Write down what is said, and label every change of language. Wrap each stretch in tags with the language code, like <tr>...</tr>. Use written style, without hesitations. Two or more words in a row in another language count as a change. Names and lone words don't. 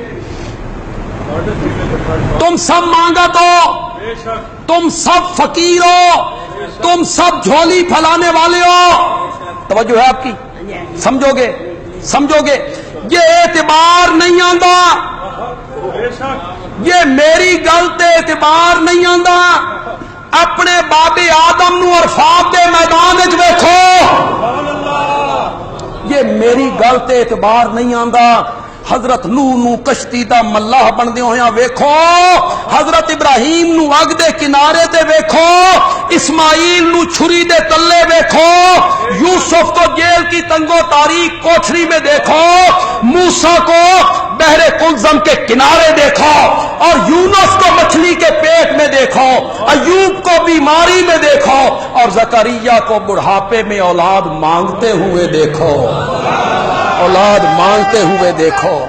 <ur>تم سب مانگت ہو، تم سب فقیر ہو، تم سب جھولی پھیلانے والے ہو. توجہ ہے آپ کی؟ سمجھو گے، سمجھو گے.</ur> <pa>یہ اعتبار نہیں آندا، یہ میری گل تے اعتبار نہیں آندا. اپنے باب آدم نو عرفات دے میدان وچ ویکھو، یہ میری گل تے اعتبار نہیں آندا. حضرت نوح نو کشتی دا ملاح بندے ہویا ویکھو، حضرت ابراہیم نو اگ دے کنارے تے ویکھو، اسماعیل نو چھری دے تلے ویکھو،</pa> <ur>یوسف کو جیل کی تنگو تاریک کوٹھری میں دیکھو، موسیٰ کو بحر قلزم کے کنارے دیکھو، اور یونس کو مچھلی کے پیٹ میں دیکھو، ایوب کو بیماری میں دیکھو، اور زکریا کو بڑھاپے میں اولاد مانگتے ہوئے دیکھو، اولاد مانگتے ہوئے دیکھو.</ur>